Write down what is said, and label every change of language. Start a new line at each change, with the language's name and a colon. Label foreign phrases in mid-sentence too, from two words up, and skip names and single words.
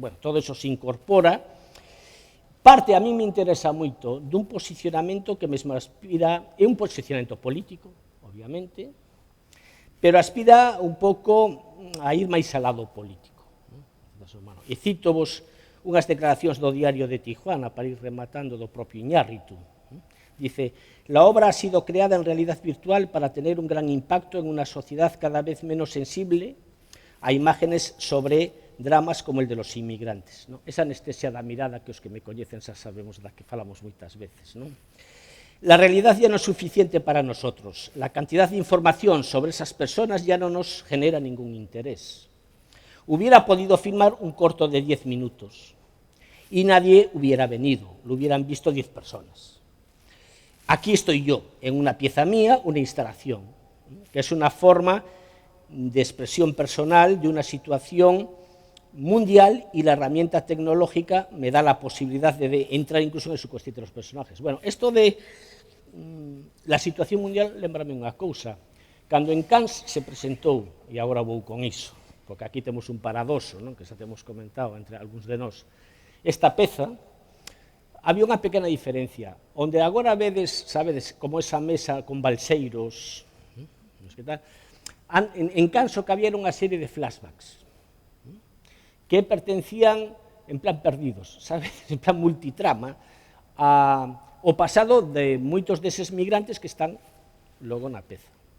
Spanish: Bueno, todo eso se incorpora.
Galician: Parte, a mí me interesa moito, dun posicionamento que mesmo aspira, é un posicionamento político, obviamente, pero aspira un pouco a ir máis ao lado político. E cito-vos unhas declaracións do Diario de Tijuana, para ir rematando, do propio Iñárritu.
Spanish: Dice, la obra ha sido creada en realidad virtual para tener un gran impacto en una sociedad cada vez menos sensible a imágenes sobre dramas como el de los inmigrantes. ¿No?
Galician: Esa anestesia da mirada que os que me coñecen xa sabemos da que falamos moitas veces.
Spanish: ¿No? La realidad ya no es suficiente para nosotros. La cantidad de información sobre esas personas ya no nos genera ningún interés. Hubiera podido filmar un corto de 10 minutos y nadie hubiera venido, lo hubieran visto 10 personas. Aquí estoy yo, en una pieza mía, una instalación, que es una forma de expresión personal de una situación mundial y la herramienta tecnológica me da la posibilidad de entrar incluso en el subconsciente de los personajes. Bueno, esto de la situación mundial,
Galician: lembrame unha cousa. Cando en Cannes se presentou, e agora vou con iso, porque aquí temos un paradoxo, non? Que xa temos comentado entre algúns de nós, esta peza, había unha pequena diferencia, onde agora vedes, sabedes, como esa mesa con balseiros, que tal, en Cannes o que había era unha serie de flashbacks, que pertencían, en plan perdidos, sabes, en plan multitrama, ao pasado de moitos deses migrantes que están logo na peza.